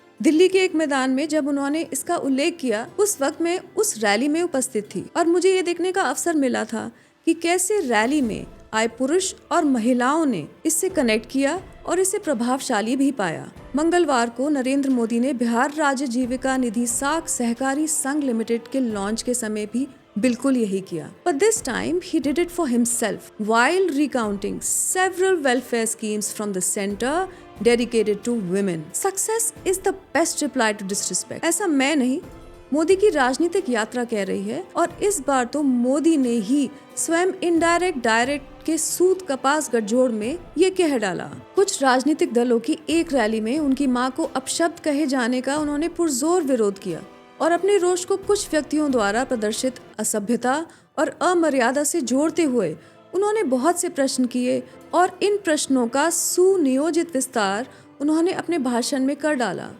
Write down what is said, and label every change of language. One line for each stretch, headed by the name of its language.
Hindi: दिल्ली के एक मैदान में जब उन्होंने इसका उल्लेख किया, उस वक्त मैं उस रैली में उपस्थित थी और मुझे ये देखने का अवसर मिला था कि कैसे रैली में आए पुरुष और महिलाओं ने इससे कनेक्ट किया और इसे प्रभावशाली भी पाया। मंगलवार को नरेंद्र मोदी ने बिहार राज्य जीविका निधि साख सहकारी संघ लिमिटेड के लॉन्च के समय भी बिल्कुल यही किया।
English: But this time he did it for himself while recounting several welfare schemes from the center dedicated to women. Success is the best reply to disrespect.
Hindi: ऐसा मैं नहीं, मोदी की राजनीतिक यात्रा कह रही है और इस बार तो मोदी ने ही स्वयं इनडायरेक्ट डायरेक्ट के सूत कपास गठजोड़ में ये कह डाला। कुछ राजनीतिक दलों की एक रैली में उनकी मां को अपशब्द कहे जाने का उन्होंने पुरजोर विरोध किया और अपने रोष को कुछ व्यक्तियों द्वारा प्रदर्शित असभ्यता और अमर्यादा से जोड़ते हुए उन्होंने बहुत से प्रश्न किए और इन प्रश्नों का सुनियोजित विस्तार उन्होंने अपने भाषण में कर डाला।